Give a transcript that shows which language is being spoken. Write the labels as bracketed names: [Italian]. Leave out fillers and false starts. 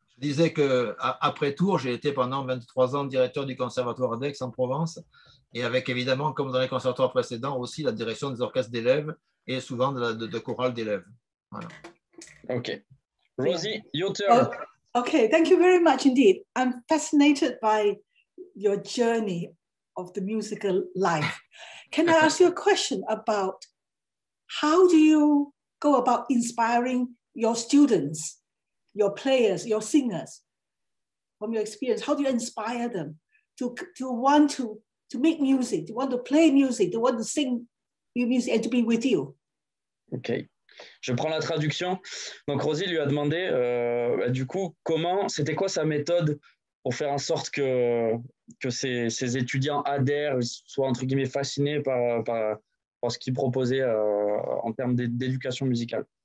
[French] Je disais qu'après Tours, j'ai été pendant 23 ans directeur du conservatoire d'Aix-en-Provence, et avec évidemment, comme dans les conservatoires précédents, aussi la direction des orchestres d'élèves et souvent de chorales d'élèves. Voilà. [English] Okay. Rosie, your turn. Okay, thank you very much indeed. I'm fascinated by your journey of the musical life. Can I ask you a question about how do you go about inspiring your students, your players, your singers, from your experience? How do you inspire them to want to make music, to want to play music, to want to sing music and to be with you? Ok. [French] Je prends la traduction. Donc, Rosie lui a demandé, du coup, c'était quoi sa méthode pour faire en sorte que ses étudiants adhèrent, soient entre guillemets fascinés par ce qu'il proposait en termes d'éducation musicale.